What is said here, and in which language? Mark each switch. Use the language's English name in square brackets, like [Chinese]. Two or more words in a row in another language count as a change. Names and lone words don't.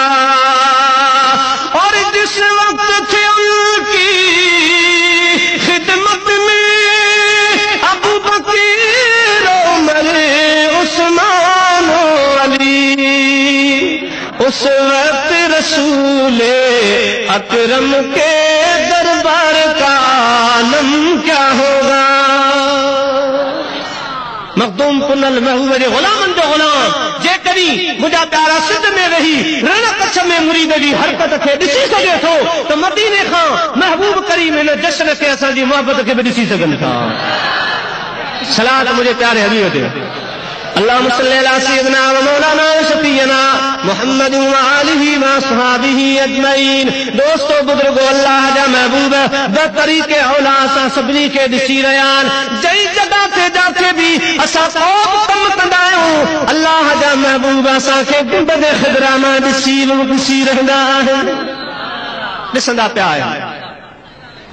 [Hindi] और जिस वक्त थे उनकी खिदमत में अबू बकर उमर उस्मान अली, उस वक्त रसूले अकरम के दरबार का आलम क्या होगा। [Sindhi] मखदूम कुनल महबूब जे गुलामन जो गुलाम जे करी मुझा प्यारा सिद्ध में रही रण कच्छ में मुरीद जी हरकत खे ॾिसी सघे थो तो मदीने खां महबूब करीम इन जश्न खे असांजी मोहब्बत खे बि ॾिसी सघनि था। सलात मुझे प्यारे हबीब ते [Arabic] اللهم صل على سيدنا و مولانا شفيعنا محمد و آله و أصحابه أجمعين. [Sindhi] दोस्तों बुजुर्गो अल्लाह जा महबूब ब तरीके औला सां सभिनी खे ॾिसी रहिया आहिनि। जई जॻह ते जाके बि असां को कम कंदा आहियूं अल्लाह जा महबूब असांखे गुंबद ख़िदरा मां ॾिसी रहंदा आहिनि, ॾिसंदा पिया आहिनि।